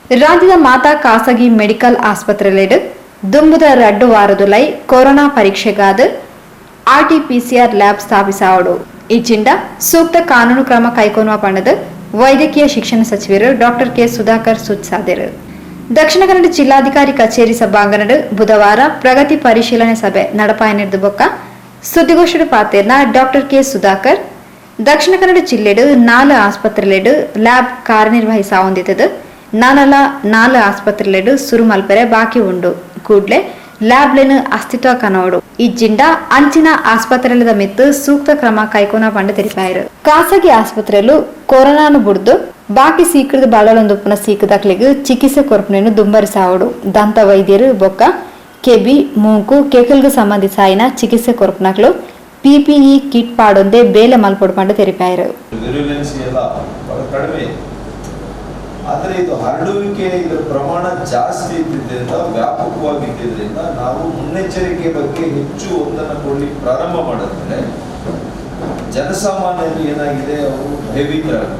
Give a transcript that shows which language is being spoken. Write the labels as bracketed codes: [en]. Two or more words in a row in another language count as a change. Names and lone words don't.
[tcy] ರಾಜ್ಯದ ಮಾತಾ ಖಾಸಗಿ ಮೆಡಿಕಲ್ ಆಸ್ಪತ್ರೆಯಲ್ಲಿ ದುಂಬುದ 2 ವಾರದೊಳೈ ಕೊರೋನಾ ಪರೀಕ್ಷೆಗಾದ ಆರ್ಟಿಪಿಸಿಆರ್ ಲ್ಯಾಬ್ ಸ್ಥಾಪಿಸಾವಡು ಇಚ್ಚಿಂಡ ಸೂಕ್ತ ಕಾನೂನು ಕ್ರಮ ಕೈಗೊಳ್ಳುವ ಪಂಡದ ವೈದ್ಯಕೀಯ ಶಿಕ್ಷಣ ಸಚಿವರು ಡಾಕ್ಟರ್ ಕೆ ಸುಧಾಕರ್ ಸೂಚಿಸಿದರು. ದಕ್ಷಿಣ ಕನ್ನಡ ಜಿಲ್ಲಾಧಿಕಾರಿ ಕಚೇರಿ ಸಭಾಂಗಣದ ಬುಧವಾರ ಪ್ರಗತಿ ಪರಿಶೀಲನೆ ಸಭೆ ನಡಪಾಯನಿರ್ದ ಬೊಕ್ಕ ಸುದ್ದಿಗೋಷ್ಠಿ ಪಾತೆರ್ನ ಡಾಕ್ಟರ್ ಕೆ ಸುಧಾಕರ್ ದಕ್ಷಿಣ ಕನ್ನಡ ಜಿಲ್ಲೆಡು 4 ಆಸ್ಪತ್ರೆಲೆಡು ಲ್ಯಾಬ್ ಕಾರ್ಯನಿರ್ವಹಿಸಾವೊಂದಿತದು. 4 ಆಸ್ಪತ್ರೆಲೆಡು ಸುರು ಮಲ್ಪರೆ ಬಾಕಿ ಉಂಡು ಕೂಡ್ಲೆ ಲ್ಯಾಬ್ಲೆನು ಅಸ್ತಿತ್ವ ಕನೋಡು ಇಜ್ಜಿಂಡ ಅಂಚಿನ ಆಸ್ಪತ್ರೆಲದ ಮಿತ್ತು ಸೂಕ್ತ ಕ್ರಮ ಕೈಕೊನ ಪಂಡ ತೆರಿಪಾಯರು. ಖಾಸಗಿ ಆಸ್ಪತ್ರೆಲು ಕೊರೋನಾನು ಬುಡ್ದು ಬಾಕಿ ಸೀಕರದ ಬಾಳಲೊಂದುಪ್ಪನ ಸೀಕದಕ್ಲಿಗೆ ಚಿಕಿತ್ಸೆ ಕೊರಪನೇನು ದುಂಬರಿಸಾವಡು ದಂತ ವೈದ್ಯರು ಬೊಕ್ಕ ಕೆಬಿ ಮೂಕು ಕೇಕಲ್ಗೆ ಸಂಬಂಧಿಸಾಯಿನ ಚಿಕಿತ್ಸೆ ಕೊರಪನಕ್ಲು PPE ಕಿಟ್ ಪಾಡೊಂದೆ ಬೇಲೆ ಮಲ್ಪೊಡು ಪಂಡ ತೆರಿಪಾಯರು. [kn] ಆದರೆ ಇದು ಹರಡುವಿಕೆ ಇದರ ಪ್ರಮಾಣ ಜಾಸ್ತಿ ಇದ್ದಿದ್ದರಿಂದ ವ್ಯಾಪಕವಾಗಿದ್ದರಿಂದ ನಾವು ಮುನ್ನೆಚ್ಚರಿಕೆ ಬಗ್ಗೆ ಹೆಚ್ಚು ಒತ್ತನ್ನು ಕೊಡಲಿಕ್ಕೆ ಪ್ರಾರಂಭ ಮಾಡಿದ್ರೆ ಜನಸಾಮಾನ್ಯರು ಏನಾಗಿದೆ ಅವರು ಭಯಭೀತರಾಗ್ತಾರೆ.